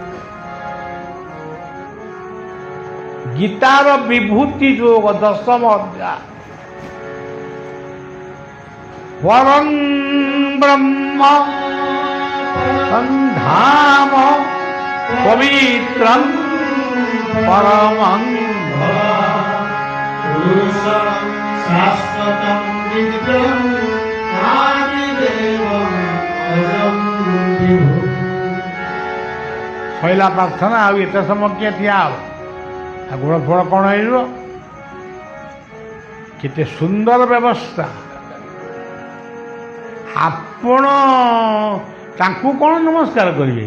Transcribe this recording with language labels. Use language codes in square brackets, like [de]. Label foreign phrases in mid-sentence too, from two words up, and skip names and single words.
[or] ଗୀତାର ବିଭୂତି ଯୋଗ 10ମ ଅଧ୍ୟାୟ, [sa] ପରଂ ବ୍ରହ୍ମ ଧାମ ପବିତ୍ରଂ ପରମଂ शाश्वतं दिव्यं आदिदेवं अजं विभु। [or] ଶଇଲା ପ୍ରାର୍ଥନା। ଆଉ ଏତେ ସମୟ କିଏ ଠିଆ ହେବ? ଆଉ ଗୋଡ଼ ଫୋଡ଼ କ'ଣ ହେଇଯିବ? କେତେ ସୁନ୍ଦର ବ୍ୟବସ୍ଥା। ଆପଣ ତାଙ୍କୁ କ'ଣ ନମସ୍କାର କରିବେ?